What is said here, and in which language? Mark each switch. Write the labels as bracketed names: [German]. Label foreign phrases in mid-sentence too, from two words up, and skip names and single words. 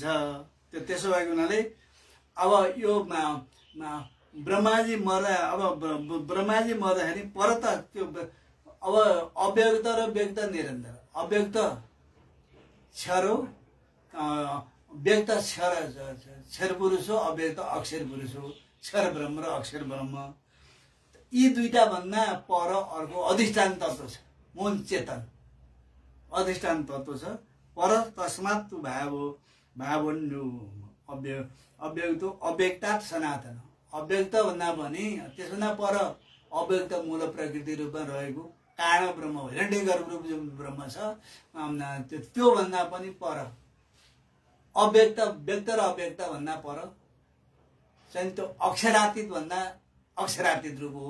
[Nepali] त्यो त्यसो भएको हुनाले अब यो ब्रह्माजी मर्दा, अब ब्रह्माजी मर्दाखेरि पर त त्यो अब अव्यक्त र व्यक्त निरन्तर, अव्यक्त क्षर हो, व्यक्त क्षर पुरुष हो, अव्यक्त अक्षर पुरुष हो। क्षर ब्रह्म र अक्षर ब्रह्म यी दुईटा भन्दा पर अर्को अधिष्ठान तत्त्व छ, मूल चेतन अधिष्ठान तत्त्व छ। [Sanskrit] पर तस्मात् भावन्यो अव्यक्त अव्यक्तात् सनातन। [Nepali] अव्यक्त भन्दा पनि त्यसभन्दा पर अव्यक्त मूल प्रकृति रूपमा रहेको कारण ब्रह्म, हिरण्यगर्भ रूप जो ब्रह्म छ त्यो भन्दा पनि पर अव्यक्त, व्यक्त र अव्यक्त भन्दा पर चाहिँ त्यो अक्षरातीत भन्दा अक्षरातीत रूप हो।